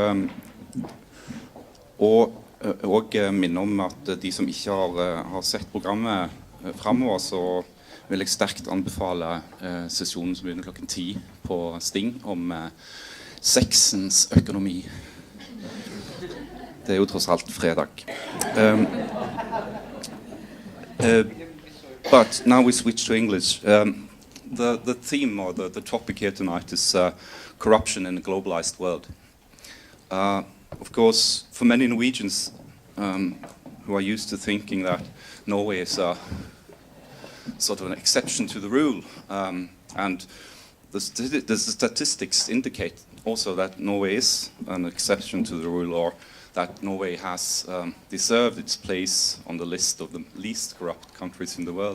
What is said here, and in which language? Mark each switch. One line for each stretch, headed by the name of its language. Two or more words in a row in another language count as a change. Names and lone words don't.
Norwegian: Og minne om at de som ikke har sett programmet fremover, så vil jeg sterkt anbefale sesjonen som begynner klokken 10 på Sting om sexens økonomi. Det er jo tross alt fredag.
English: But now we switch to English. The theme or the topic here tonight is corruption in a globalized world. Of course, for many Norwegians who are used to thinking that Norway is a sort of an exception to the rule, and the statistics indicate also that Norway is an exception to the rule, or that Norway has deserved its place on the list of the least corrupt countries in the world.